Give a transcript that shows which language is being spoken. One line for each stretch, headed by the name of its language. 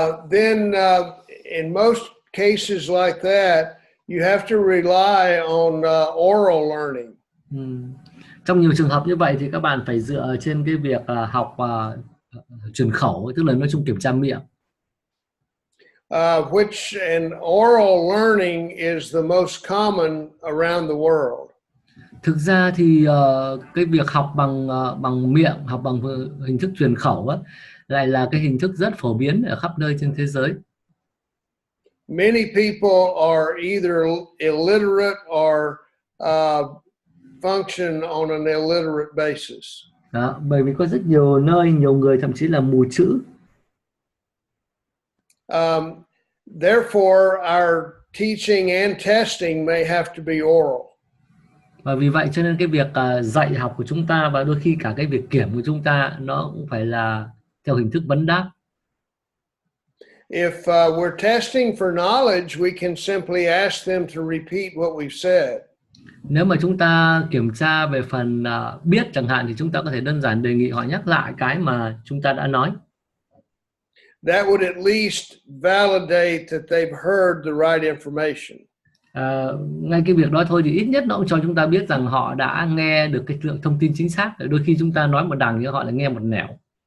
English: Then in most cases like that, you have to rely on oral learning.
Vietnamese: Trong nhiều trường hợp như vậy thì các bạn phải dựa trên cái việc học truyền khẩu, tức là nói chung kiểm tra miệng.
English: Which an oral learning is the most common around the world.
Vietnamese: Thực ra thì cái việc học bằng miệng, học bằng hình thức truyền khẩu á, lại là cái hình thức rất phổ biến ở khắp nơi trên thế giới.
English: Many people are either illiterate or function on an illiterate basis.
Vietnamese: Đó, bởi vì có rất nhiều nơi, nhiều người thậm chí là mù chữ.
English: Therefore, our teaching and testing may have to be oral.
Vietnamese: Và vì vậy cho nên cái việc dạy học của chúng ta và đôi khi cả cái việc kiểm của chúng ta nó cũng phải là theo hình thức vấn đáp.
English: If we're testing for knowledge, we can simply ask them to repeat what we've said.
Vietnamese: Nếu mà chúng ta kiểm tra về phần biết chẳng hạn thì chúng ta có thể đơn giản đề nghị họ nhắc lại cái mà chúng ta đã nói.
English: That would at least validate that they've heard the right information.
Vietnamese: Ngay cái việc đó thôi thì ít nhất nó cũng cho chúng ta biết rằng họ đã nghe được cái lượng thông tin chính xác. Đôi khi chúng ta nói một đằng nhưng họ lại nghe một nẻo.